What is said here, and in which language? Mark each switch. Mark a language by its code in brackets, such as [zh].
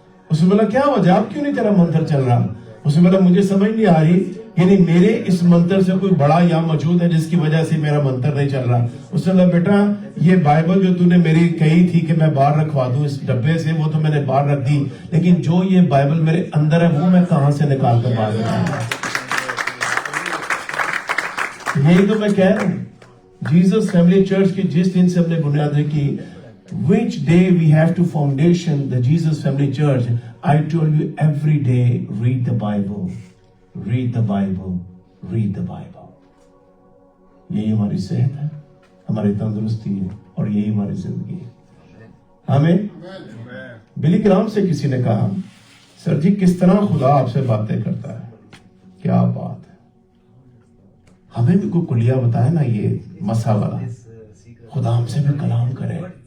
[ur] اس نے بولا کیا وجہ، آپ کیوں نہیں تیرا منتر چل رہا؟ اس نے بولا مجھے سمجھ نہیں آ رہی، یعنی میرے اس منتر سے کوئی بڑا یہاں موجود ہے جس کی وجہ سے میرا منتر نہیں چل رہا. اس نے بولا بیٹا یہ بائبل جو تو نے میری کہی تھی کہ میں باہر رکھوا دوں اس ڈبے سے، وہ تو میں نے باہر رکھ دی، لیکن جو یہ بائبل میرے اندر ہے وہ میں کہاں سے نکال کر باہر رکھوں؟ یہی تو میں کہہ رہا ہوں. جیزس فیملی چرچ کی جس دن سے ہم نے بنیاد رکھی، [en] which day we have to foundation the Jesus Family Church, I told you every day read the Bible, read the Bible, read the Bible. [ur] یہی ہماری صحت ہے، ہماری تندرستی ہے، اور یہی ہماری زندگی ہے. ہمیں بلی گرام سے کسی نے کہا سر جی کس طرح خدا آپ سے باتیں کرتا ہے؟ کیا بات ہے، ہمیں بھی کوئی کلیہ بتائے نا یہ مسا والا، خدا ہم سے بھی کلام کرے.